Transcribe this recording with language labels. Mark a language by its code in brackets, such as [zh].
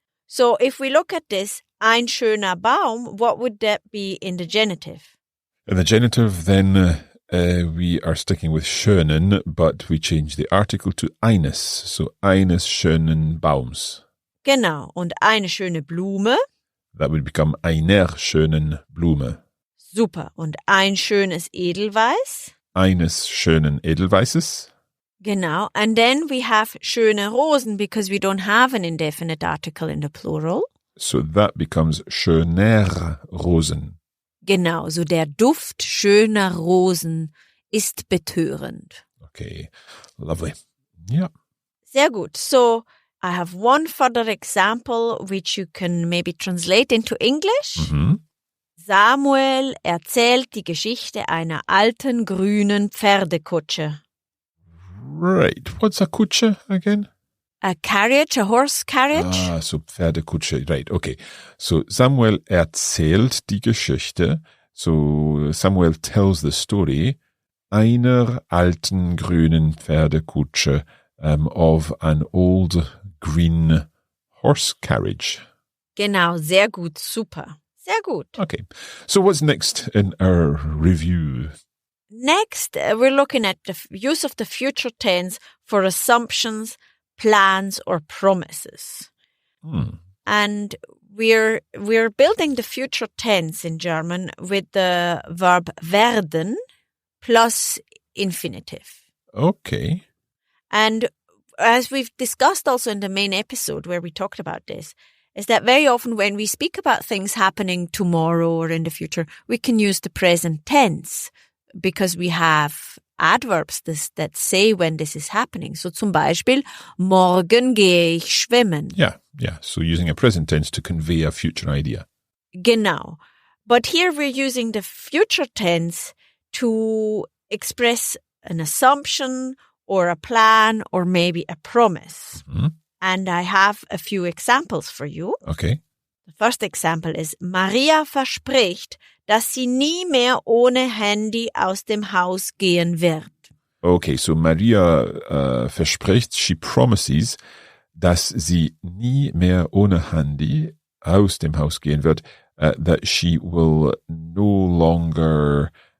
[en] So if we look at this, [de] ein schöner Baum, [en] what would that be in the genitive? In the genitive, then we are sticking with schönen, but we change the article to eines. [de] So eines schönen Baums. Genau. Und eine schöne Blume. [en] That would become [de] einer schönen Blume. Super. Und ein schönes Edelweiß. Eines schönen Edelweißes. Genau. [en] And then we have [de] schöne Rosen [en] because we don't have an indefinite article in the plural. So that becomes [de] schöner Rosen. Genau. So der Duft schöner Rosen ist betörend. [en] Okay, lovely. Yeah. [de] Sehr gut. [en] So I have one further example which you can maybe translate into English. Mm-hmm. [de] Samuel erzählt die Geschichte einer alten grünen Pferdekutsche. [en] Right. What's a Kutsche again? A carriage, a horse carriage. So Pferdekutsche. Right, okay. [de] So Samuel erzählt die Geschichte. [en] So Samuel tells the story [de] einer alten grünen Pferdekutsche [en] of an old green horse carriage. [de] Genau, sehr gut, super. Sehr gut. [en] Okay. So what's next in our review? Next, we're looking at the use of the future tense for assumptions, plans, or promises. And we're building the future tense in German with the verb werden plus infinitive. Okay. And as we've discussed also in the main episode where we talked about this, is that very often when we speak about things happening tomorrow or in the future, we can use the present tense because we have adverbs that say when this is happening. [de] So zum Beispiel, morgen gehe ich schwimmen. [en] Yeah. So using a present tense to convey a future idea. Genau. But here we're using the future tense to express an assumption or a plan or maybe a promise. Mm-hmm. And I have a few examples for you. Okay. The first example is, [de] Maria verspricht, dass sie nie mehr ohne Handy aus dem Haus gehen wird. [en] Okay, so [de] Maria verspricht, [en] she promises, [de] dass sie nie mehr ohne Handy aus dem Haus gehen wird, [en] that she will no longer...